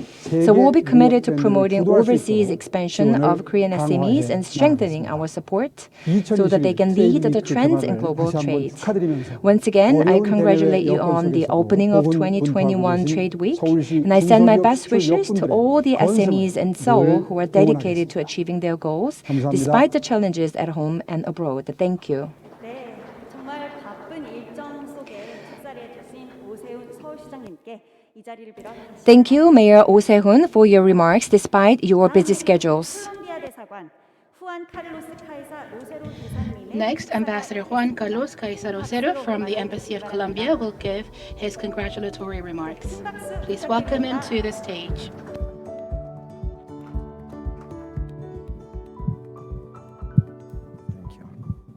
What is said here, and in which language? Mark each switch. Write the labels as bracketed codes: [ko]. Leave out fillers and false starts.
[en] So we'll be committed to promoting overseas expansion of Korean SMEs and strengthening our support so that they can lead the trends in global trade. Once again, I congratulate you on the opening of 2021 Trade Week, and I send my best wishes to all the SMEs in Seoul who are dedicated to achieving their goals despite the challenges at home and abroad. Thank you. [ko] 네, 정말 바쁜 일정 속에 식사리에 계신 오세훈 서울시장님께 이 자리를 빌어 다시 [en] Thank you, Mayor Oh Se-hoon, for your remarks despite your busy schedules. [ko] 콜롬비아 대사관 후안 카를로스 카이사 로세로 대사님의 [en] Next, Ambassador Juan Carlos Caicedo Rosero from the Embassy of Colombia will give his congratulatory remarks. Please welcome him to the stage. Thank you.